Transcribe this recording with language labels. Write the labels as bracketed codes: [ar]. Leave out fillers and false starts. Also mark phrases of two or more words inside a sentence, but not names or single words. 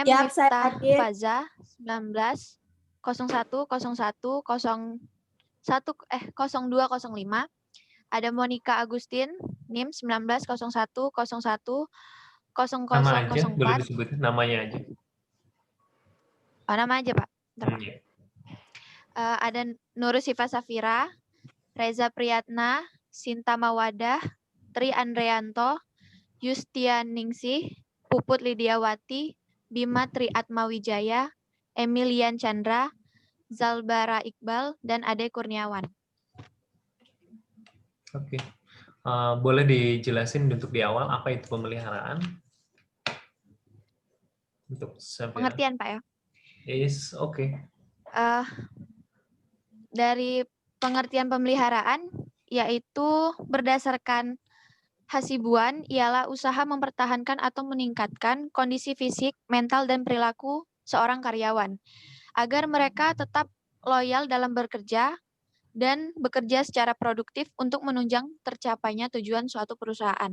[id] Miftah Faza 1901010205. Ada Monica Agustin NIM 1901010004. Nama aja, boleh disebutin namanya aja. Oh, nama aja Pak. Ya. Ada Nur Sifa Safira, Reza Priyatna, Sinta Mawadah, Tri Andreanto, Yustianingsih, Puput Lidiawati, Bima Tri Atmawijaya, Emilian Chandra, Zalbara Iqbal, dan Ade Kurniawan. Oke. Boleh dijelasin untuk di awal apa itu pemeliharaan? Untuk pengertian Pak ya? Is oke. Dari pengertian pemeliharaan, yaitu berdasarkan Hasibuan ialah usaha mempertahankan atau meningkatkan kondisi fisik, mental, dan perilaku seorang karyawan agar mereka tetap loyal dalam bekerja dan bekerja secara produktif untuk menunjang tercapainya tujuan suatu perusahaan.